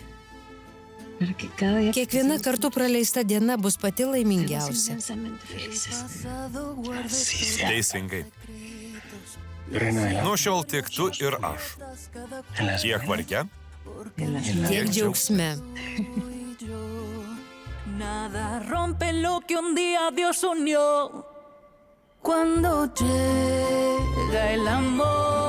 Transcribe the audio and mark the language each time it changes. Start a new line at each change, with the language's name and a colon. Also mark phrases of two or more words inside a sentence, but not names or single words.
Lithuanian: Kiekviena kartu praleista diena bus pati laimingiausia. Teisingai. Nuo šiol tik tu ir aš. Tiek varge, Tiek džiaugsme.
Spanish: Nada rompe lo que un día Dios unió. Cuando llega el amor.